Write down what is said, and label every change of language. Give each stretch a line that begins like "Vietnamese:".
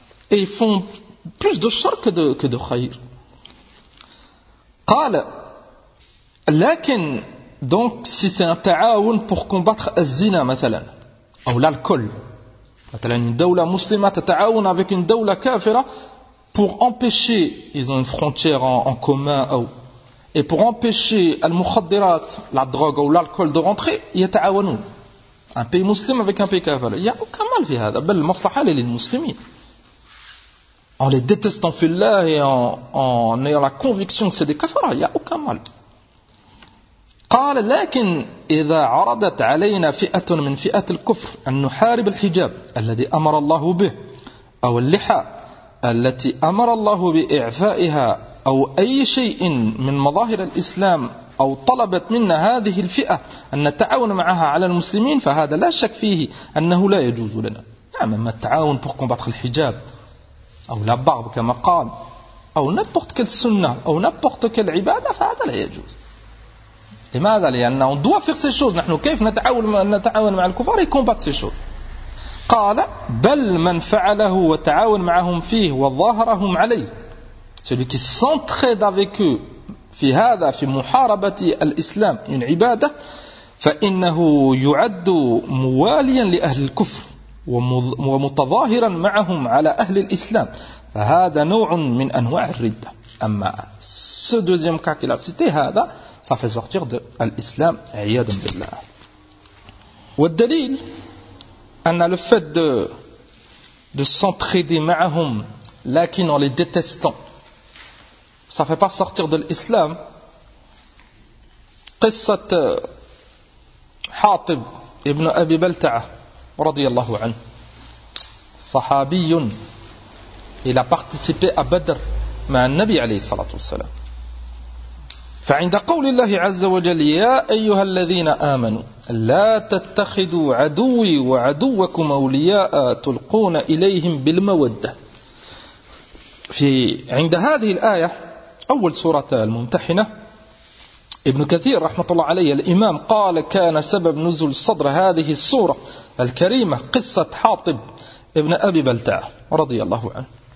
French: Et ils font plus de char que de khayr.
Arabic: قال, لكن,
French: donc, si c'est un ta'awun pour combattre al-zina, مثلاً, ou l'alcool, مثلاً,
Arabic: une dawla muslima ta'awun
French: avec une dawla kafira, pour empêcher, ils ont une frontière en commun, et pour empêcher al-mukhaddirat, la drogue ou l'alcool de rentrer, il y a ta'awanou. Un pays musulman avec un pays kafir. Il n'y a aucun mal fait ça. Le maslaha, il est les musulmans. En les détestant fillah et en ayant la conviction que c'est des kafirs, il n'y a aucun mal.
Arabic: قال لكن إذا عرضت علينا فئة من فئة الكفر أن نحارب الحجاب الذي أمر الله به أو اللحى التي أمر الله بإعفائها أو أي شيء من مظاهر الإسلام أو طلبت منا هذه الفئة أن نتعاون معها على المسلمين فهذا لا شك فيه أنه لا يجوز لنا. نعم أما التعاون
French: pour combattre le hijab
Arabic: أو
French: la barbe
Arabic: كما قال أو
French: n'importe quelle sunnah
Arabic: أو
French: n'importe quelle
Arabic: عبادة فهذا لا يجوز. لماذا؟ لأنه
French: on doit faire ces choses.
Arabic: نحن كيف نتعاون مع الكفار
French: combattre ces choses.
Arabic: قال بل من فعله وتعاون معهم فيه وظاهرهم عليه
French: celui qui s'entraide avec eux
Arabic: في هذا في محاربة الإسلام من عبادة فإنه يعد مواليا لأهل الكفر ومتظاهرا معهم على أهل الإسلام فهذا نوع من أنواع الردة.
French: أما ce deuxième cas qu'il a cité هذا ça fait sortir de l'islam
Arabic: عياذا بالله. والدليل أن
French: le fait de s'entraider
Arabic: معهم لكن
French: en les détestant ça fait pas sortir de l'islam.
Arabic: قصة حاطب ابن أبي بلتعة رضي الله عنه صحابي
French: il a participé à Badr
Arabic: مع النبي عليه الصلاة والسلام. فعند قول الله عز وجل يا أيها الذين آمنوا لا تتخذوا عدوي وعدوكم أولياء تلقون إليهم بالمودة في عند هذه الآية أول سورة الممتحنة ابن كثير رحمة الله عليه الإمام قال كان سبب نزول صدر هذه السورة الكريمة قصة حاطب ابن أبي بلتعة رضي الله عنه.